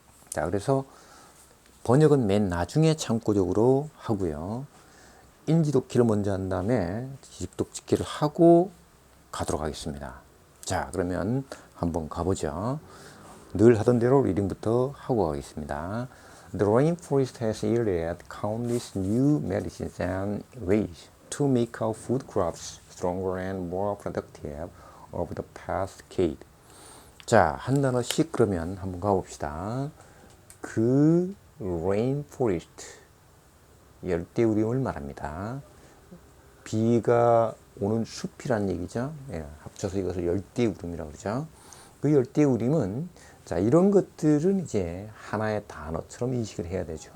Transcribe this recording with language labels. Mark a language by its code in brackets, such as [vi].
[ko] 자, 그래서 번역은 맨 나중에 참고적으로 하고요. 인지독기를 먼저 한 다음에 직독직기를 하고 가도록 하겠습니다. 자, 그러면 한번 가보죠. 늘 하던 대로 리딩부터 하고 가겠습니다. [en] The rainforest has yielded countless new medicines and ways to make our food crops stronger and more productive over the past decade. [ko] 자, 한 단어씩 그러면 한번 가봅시다. 그 rainforest, 열대우림을 말합니다. 비가 오는 숲이란 얘기죠. 합쳐서 이것을 열대우림이라고 그러죠. 그 열대우림은, 자, 이런 것들은 이제 하나의 단어처럼 인식을 해야 되죠.